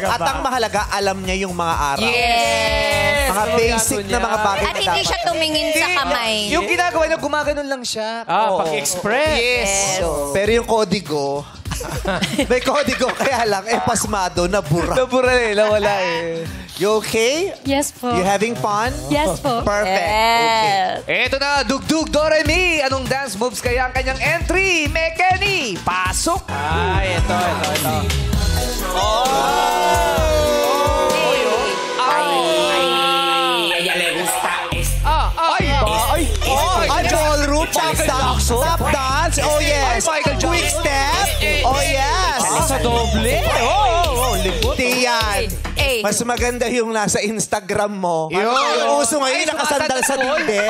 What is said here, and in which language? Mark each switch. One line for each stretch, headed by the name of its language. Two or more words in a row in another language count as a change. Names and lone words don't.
Filipino: At ang mahalaga, alam niya yung mga araw.
English: Yes.
Filipino: Mga basic na mga bagay At na hindi dapat. siya tumingin sa kamay. Yung ginagawa niya, gumaganon lang siya. Pag-express.
English: Yes.
Filipino: Pero yung kodigo, may kodigo, kaya lang, pasmado, nabura. Nabura eh, nawala eh.
English: You okay? Yes po. You having fun? Yes po. Perfect. Okay. Yes.
Filipino: Eto na, Dugdug Doremi. Anong dance moves kaya ang kanyang entry? Mekeni, pasok! Ay, ito. Ay,
Spanish: ella le gusta esto.
English: Ay, ballroom, tap dance. Oh, yes. Ay, Michael Jackson. Quick step. Oh, yes.
Filipino: Sa doble. Tiyan. Eh. Mas maganda yung nasa Instagram mo. Yung uso ngayon, Ay, nakasandal sa dingding.